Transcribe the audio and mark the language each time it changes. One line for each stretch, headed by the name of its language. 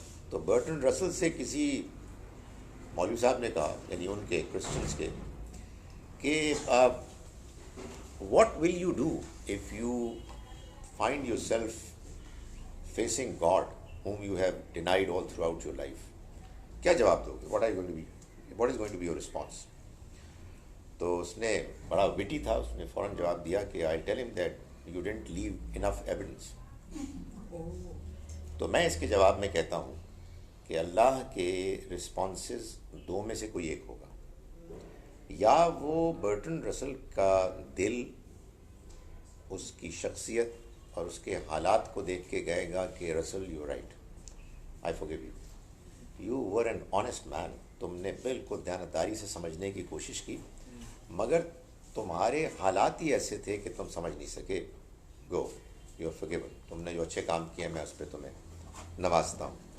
Urdu: تو برٹرنڈ رسل سے کسی مولوی صاحب نے کہا، یعنی ان کے کرسچنس کے، کہ
English: What will you do if you find yourself facing God whom you have denied all throughout your life.
Urdu: کیا جواب دو گے؟
English: what is going to be your response?
Urdu: تو اس نے بڑا وٹی تھا، اس نے فوراً جواب دیا کہ
English: I'll tell him that you didn't leave enough evidence.
Urdu: تو میں اس کے جواب میں کہتا ہوں کہ اللہ کے رسپانسز دو میں سے کوئی ایک ہوگا. یا وہ برٹن رسل کا دل اس کی شخصیت اور اس کے حالات کو دیکھ کے گئے گا کہ
English: Russell you right, I forgive you, you were an honest man,
Urdu: تم نے بالکل دیانتداری سے سمجھنے کی کوشش کی مگر تمہارے حالات ہی ایسے تھے کہ تم سمجھ نہیں سکے,
English: go you are forgiven,
Urdu: تم نے جو اچھے کام کیے میں اس پہ تمہیں نوازتا ہوں.